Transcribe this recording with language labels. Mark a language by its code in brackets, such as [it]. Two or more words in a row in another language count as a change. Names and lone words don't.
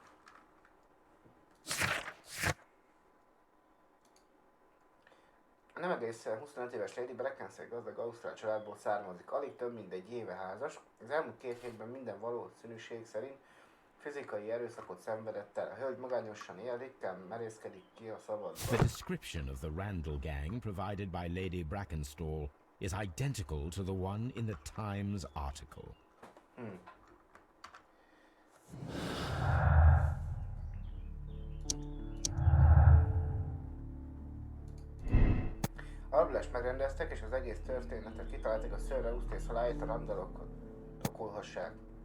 [hu] A nem egészen 25 éves Lady Brackenstall gazdag ausztrál családból származik, alig több mint egy éve házas. Az elmúlt 2 hétben minden valószínűség szerint fizikai erőszakot szenvedett el. A hölgy magányosan él, ritkán merészkedik ki a szabadba. [en] The description of the Randall gang provided by Lady Brackenstall is identical to the one in the Times article. [hu] A rablást megrendeztek, és az egész történetet kitalálták a Sir Eustace haláláért a Randallok okolhassák.